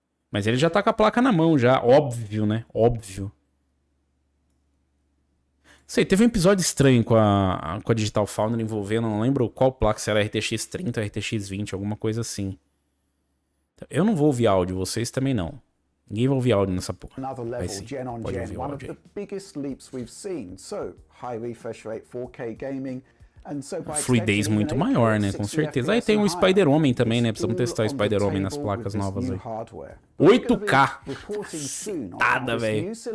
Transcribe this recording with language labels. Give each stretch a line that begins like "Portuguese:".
Portuguese: Mas ele já tá com a placa na mão já. Óbvio, né? Óbvio. Sei, teve um episódio estranho com a Digital Foundry envolvendo, não lembro qual placa, se era RTX 30 ou RTX 20, alguma coisa assim. Eu não vou ouvir áudio, vocês também não. Ninguém vai ouvir áudio nessa porra.
English: Another level, gen on gen, one of the biggest leaps we've seen. So, high refresh rate, 4K gaming, and so by
Portuguese: fluidez muito maior, né? Com certeza. Aí tem o Spider-Homem também, né? Precisamos testar o Spider-Homem nas placas novas aí. 8K! Cacetada, velho.